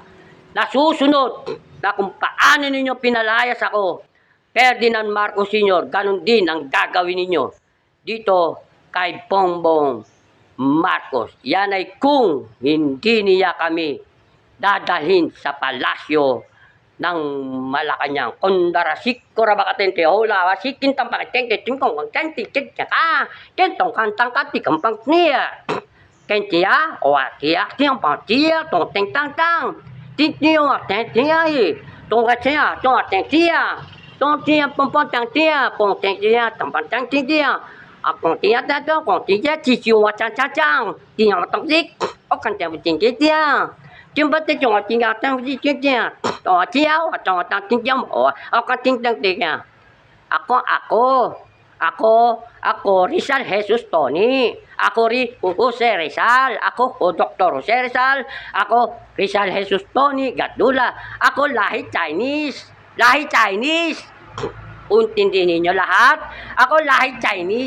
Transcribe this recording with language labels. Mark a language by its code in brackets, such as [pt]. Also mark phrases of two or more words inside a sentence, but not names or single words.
[tl] Nasusunod na kung paano ninyo pinalayas ako, Ferdinand Marcos Sr., ganun din ang gagawin ninyo dito kay Bongbong Marcos. Yan ay kung hindi niya kami dadalhin sa palasyo ng Malacanang. Kondarasik ko rabakatente hola wasikin tampakatente tingkong kantente ka kentong kantang kati kampang niya kentia o atia tiang patia tong teng tang tang tintio atentia i tong katia tong atentia tong tia pompon tang tia pong tentia tampang tang tia akong tia tato kong tia ciciu wacan cacang tia matang dik o kantia tia Chimba te chong ting atang di tia. To tia o to tang ting jam o ka ting tang tia. Ako Rizal Jesus Tony. Ako Jose Rizal. Ako Dr. Jose Rizal. Ako Rizal Jesus Tony Gatdula. Ako lahi Chinese. Lahi Chinese. Untindi ninyo lahat. Ako lahi Chinese.